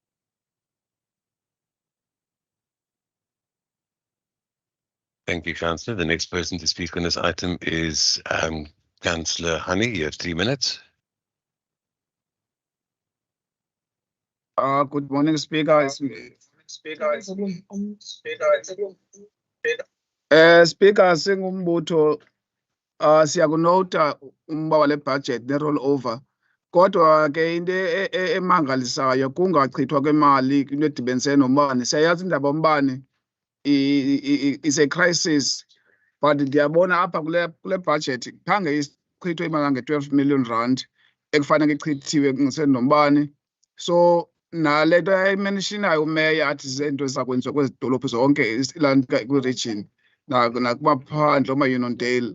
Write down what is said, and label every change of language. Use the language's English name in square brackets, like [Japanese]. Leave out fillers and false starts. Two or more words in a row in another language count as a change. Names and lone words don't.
[English] Thank you, Councillor. The next person to speak on this item is Councillor Honey. You have 3 minutes. Good morning, Speaker. Speaker, [Xhosa] singumbutho siyakunota umba wale budget ne roll over. Kodwa ke into emangalisayo kungachithwa kwemali kwinto edibenisene nombane. Siyayazi indaba yombane [English] is a crisis, [Xhosa] but ndiyabona apha kule budget khange ichithwe imali nge-12 million rand ekufanele ichithiwe ngisene nombane. So nale nto ayimenshinayo umeya athi zinto ezakwenziwa kwezi dolophu zonke kwi-region nakumaphandle oma-Uniondale.